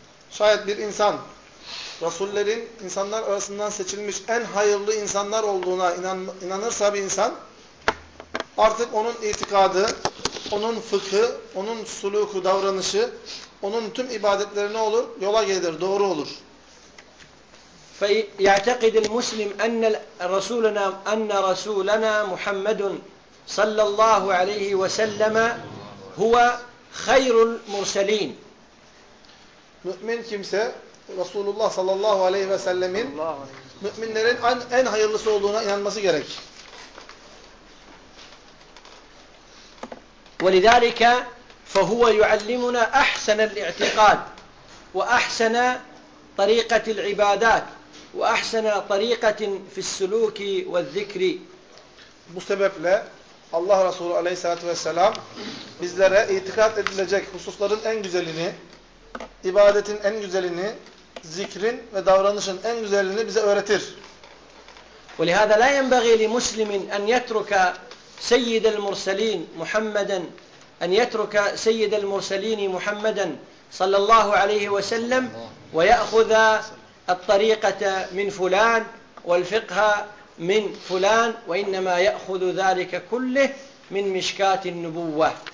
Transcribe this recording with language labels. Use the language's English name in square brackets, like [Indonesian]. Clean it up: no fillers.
[Turkish] Şayet bir insan, Resullerin insanlar arasından seçilmiş en hayırlı insanlar olduğuna inanırsa bir insan, artık onun itikadı, onun fıkhı, onun suluku, davranışı, onun tüm ibadetleri ne olur? Yola gelir, doğru olur. [Arabic] فَيَعْتَقِدِ الْمُسْلِمْ أَنَّ رَسُولَنَا مُحَمَّدٌ صلى الله عليه وسلم هو خير المرسلين. [Turkish] Mümin kimse Resulullah sallallahu aleyhi ve sellemin müminlerin en hayırlısı olduğuna inanması gerek. [Arabic] ولذلك فهو يعلمنا احسن الاعتقاد واحسن طريقه العبادات واحسن طريقه في السلوك والذكر. [Turkish] Bu sebeple Allah Resulü Aleyhisselatü Vesselam bizlere itikad edilecek hususların en güzelini, ibadetin en güzelini, zikrin ve davranışın en güzelini bize öğretir. [Arabic] وَلِهَذَا لَا يَنْبَغِي لِمُسْلِمٍ أَنْ يَتْرُكَ سَيِّدَ الْمُرْسَلِينَ مُحَمَّدًا أَنْ يَتْرُكَ سَيِّدَ الْمُرْسَلِينِ مُحَمَّدًا صلى الله عليه وسلم وَيَأْخُذَ الطَّرِيقَةَ مِنْ فُلَانٍ وَالْفِقْهَ مِنْ فُلَانْ وَاِنَّمَا يَأْخُذُ ذَٰلِكَ كُلِّهِ مِنْ مِشْكَاتِ النُّبُوَّةِ.